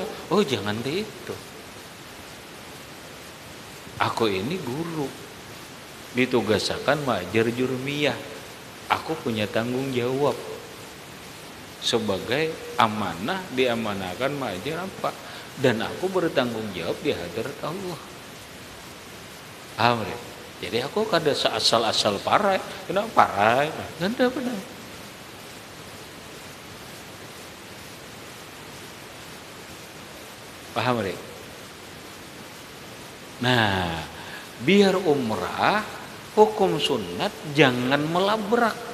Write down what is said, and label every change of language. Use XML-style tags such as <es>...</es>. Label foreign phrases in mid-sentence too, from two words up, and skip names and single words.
<id>Oh jangan gitu. Aku ini guru. Ditugaskan majar jurmiyah. Aku punya tanggung jawab. Sebagai amanah diamanahkan majar apa, dan aku bertanggung jawab di hadirat Allah. Amin.</id> <bjn>Jadi aku kada asal-asal parai.</bjn> <id>Kenapa parai? Nggak benar. Paham Rik?</id> <bjn>Nah, biar umrah hukum sunat jangan melabrak.</bjn>